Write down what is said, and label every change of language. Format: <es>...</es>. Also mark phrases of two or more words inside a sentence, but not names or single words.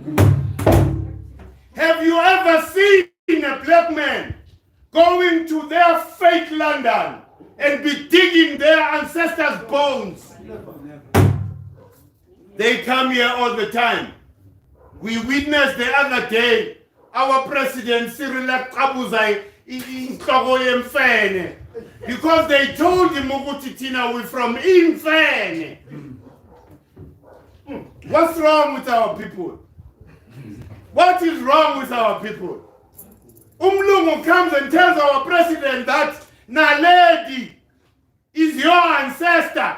<en>Have you ever seen a black man going to their fake London and be digging their ancestors' bones? They come here all the time. We witnessed the other day our president Cyril Ramaphosa</en> <zu>inhloko yemfene,</zu> <en>because they told him</en> <zu>ukuthi thina</zu> <en>we from Imfene. What's wrong with our people? What is wrong with our people? Umlungu comes and tells our president that Naledi is your ancestor.</en>